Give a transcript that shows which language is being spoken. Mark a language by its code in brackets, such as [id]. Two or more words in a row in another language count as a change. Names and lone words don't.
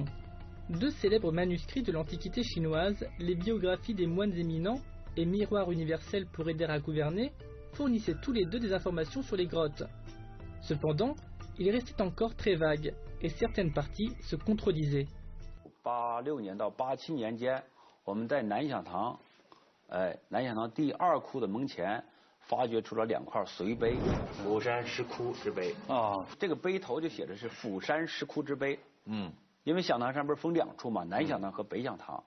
[fr] 2 célèbres manuscrits de l'Antiquité chinoise, les biographies des moines éminents et Miroir universel pour aider à gouverner, fournissaient tous les deux des informations sur les grottes. Cependant, il restait encore très vague, et certaines parties se contredisaient. [zh] 86 年到87年间，我们在南响堂，南响堂第2窟的门前发掘出了2块随碑，釜山石窟之碑。这个碑头就写的是釜山石窟之碑。因为响堂山不是分2处嘛，南响堂和北响堂。